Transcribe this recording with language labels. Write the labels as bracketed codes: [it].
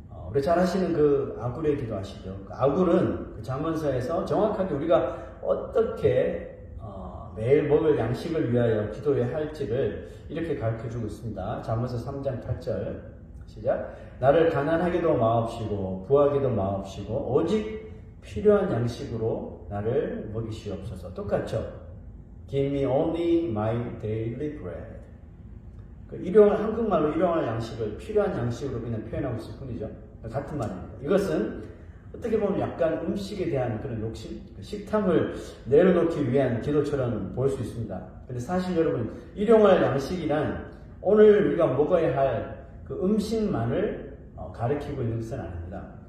[ko] 우리 잘 아시는 그 아굴의 기도 아시죠? 그 아굴은 그 잠언서에서 정확하게 우리가 어떻게 매일 먹을 양식을 위하여 기도해야 할지를 이렇게 가르쳐주고 있습니다. 잠언서 3장 8절 시작. 나를 가난하게도 마옵시고 부하게도 마옵시고 오직 필요한 양식으로 나를 먹이시옵소서. 똑같죠? [en] Give me only my daily bread. [ko] 한국말로 일용할 양식을 필요한 양식으로 그냥 표현하고 있을 뿐이죠. 같은 말입니다. 이것은 어떻게 보면 약간 음식에 대한 그런 욕심, 식탐을 내려놓기 위한 기도처럼 보일 수 있습니다. 근데 사실 여러분, 일용할 양식이란 오늘 우리가 먹어야 할 그 음식만을 가리키고 있는 것은 아닙니다.